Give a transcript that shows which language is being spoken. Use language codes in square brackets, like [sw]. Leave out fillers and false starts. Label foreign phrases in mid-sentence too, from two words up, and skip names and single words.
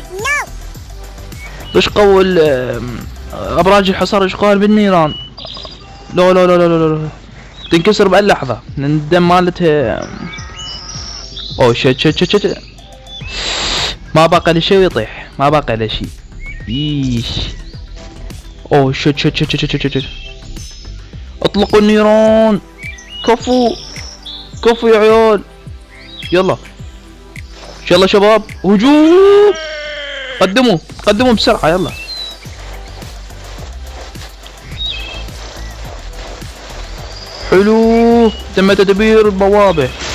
[ar] ايش قوى ابراج الحصار، ايش قوى بالنيران. لا لا لا لا لا لا، تنكسر بهاللحظة لان الدم مالتها. [en] oh shit shit shit shit, [ar] ما باقي له شيء يطيح، ما باقي له شيء. [en] ايش oh shit shit shit shit shit shit, [ar] اطلقوا النيران. كفو كفو يا عيال، يلا يلا شباب هجوم. قدموا قدموا بسرعة يلا. حلو، تم تدبير البوابة.